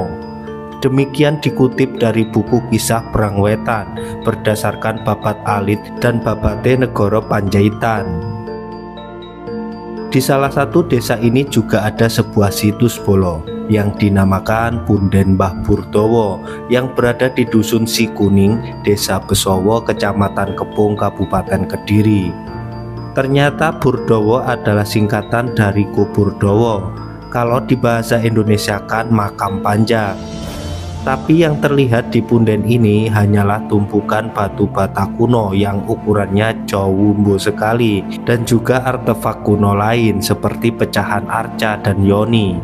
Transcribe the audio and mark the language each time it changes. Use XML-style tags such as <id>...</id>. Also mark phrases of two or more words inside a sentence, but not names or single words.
<id>Demikian dikutip dari buku kisah Perang Wetan berdasarkan Babat Alit dan Babate Negoro Panjaitan. Di salah satu desa ini juga ada sebuah situs bolo yang dinamakan Punden Mbah Burdowo yang berada di Dusun Sikuning, Desa Besowo, Kecamatan Kepung, Kabupaten Kediri. Ternyata Burdowo adalah singkatan dari Kuburdowo. Kalau di bahasa Indonesia kan makam panjang. Tapi yang terlihat di punden ini hanyalah tumpukan batu bata kuno yang ukurannya jauh sekali dan juga artefak kuno lain seperti pecahan arca dan yoni.</id>